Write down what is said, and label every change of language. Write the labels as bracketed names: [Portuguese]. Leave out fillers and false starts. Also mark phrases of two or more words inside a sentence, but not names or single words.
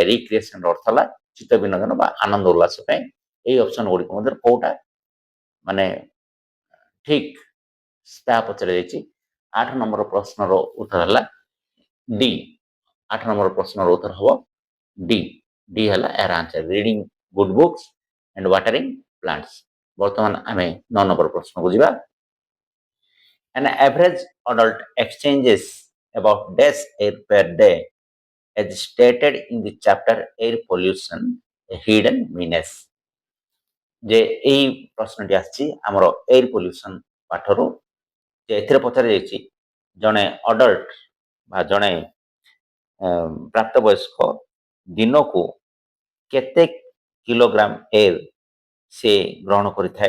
[Odia] ରିକ୍ରିଏସନର ଅର୍ଥ ହେଲା ଚିତ୍ତ ବିନୋଦନ ବା ଆନନ୍ଦ ଉଲ୍ଲାସ ପାଇଁ এই ଅପସନ ଗୁଡ଼ିକ ମଧ୍ୟରୁ କୋଉଟା ମାନେ ଠିକ ତାହା ପଚରାଯାଇଛି। 8 ନମ୍ବର ପ୍ରଶ୍ନର ଉତ୍ତର ହେଲା ଡି। 8 ନମ୍ବର ପ୍ରଶ୍ନର ଉତ୍ତର ହେବ ଡି। ଡି ହେଲା ଏହାର ଆନ୍ସର, [English] reading good books and watering plants. [Odia] ବର୍ତ୍ତମାନ ଆମେ 9 ନମ୍ବର ପ୍ରଶ୍ନକୁ ଯିବା। [English] An average adult exchanges about dash air per day as stated in the chapter air pollution a hidden menace। [Odia] ଯେ এই ପ୍ରଶ୍ନଟି ଆସିଛି ଆମର [English] air pollution [Odia] ପାଠରୁ। ଯେ ଏଥିରେ ପଚରାଯାଇଛି ଜଣେ ଅଡଲ୍ଟ ବା ଜଣେ ପ୍ରାପ୍ତବୟସ୍କ ଦିନକୁ କେତେ କିଲୋଗ୍ରାମ ଏୟାର ସେ ଗ୍ରହଣ କରିଥାଏ।